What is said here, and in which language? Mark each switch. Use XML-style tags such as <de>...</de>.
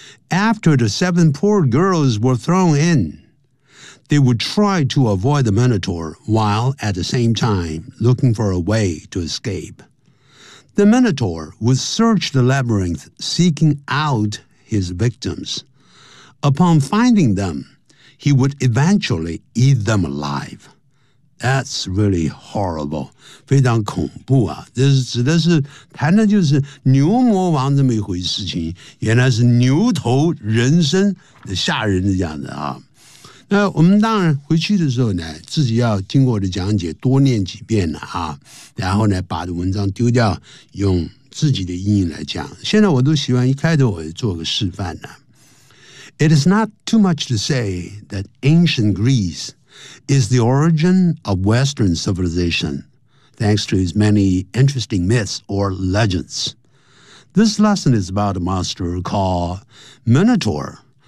<en>After the 7 poor girls were thrown in, they would try to avoid the Minotaur while at the same time looking for a way to escape. The Minotaur would search the labyrinth, seeking out his victims. Upon finding them, he would eventually eat them alive. That's really horrible.</en> <zh>非常恐怖啊。这是指的是谈的就是牛魔王这么一回事情。原来是牛头人身，吓人的这样子啊。那我们当然回去的时候呢，自己要经过我的讲解多念几遍了啊，然后呢把文章丢掉，用自己的意义来讲。现在我都喜欢一开头我就做个示范呢。</zh> <en>It is not too much to say that ancient Greece is the origin of Western civilization, thanks to its many interesting myths or legends. This lesson is about a monster called Minotaur.</en>